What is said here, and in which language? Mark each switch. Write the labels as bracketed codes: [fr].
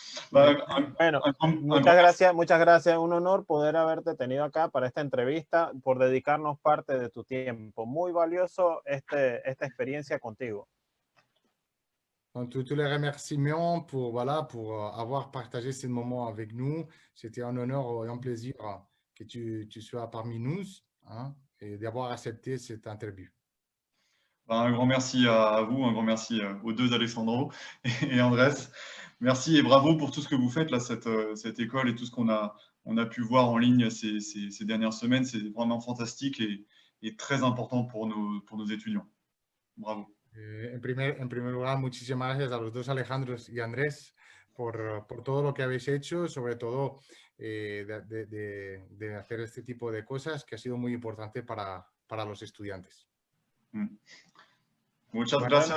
[es] Bueno, muchas gracias. Un honor poder haberte tenido acá para esta entrevista, por dedicarnos parte de tu tiempo. Muy valioso esta experiencia contigo. [fr] Tous les remerciements pour avoir partagé ce moment avec nous. C'était un honneur et un plaisir que tu sois parmi nous, hein, et d'avoir accepté cette interview. Un grand merci à vous, un grand merci aux deux Alessandro et Andrés. Merci et bravo pour tout ce que vous faites, là, cette école et tout ce qu'on a pu voir en ligne ces dernières semaines. C'est vraiment fantastique et très important pour nos étudiants. Bravo. [es] En primer lugar, muchísimas gracias a los dos Alejandros y Andrés por todo lo que habéis hecho, sobre todo de hacer este tipo de cosas que ha sido muy importante para los estudiantes. Muchas gracias.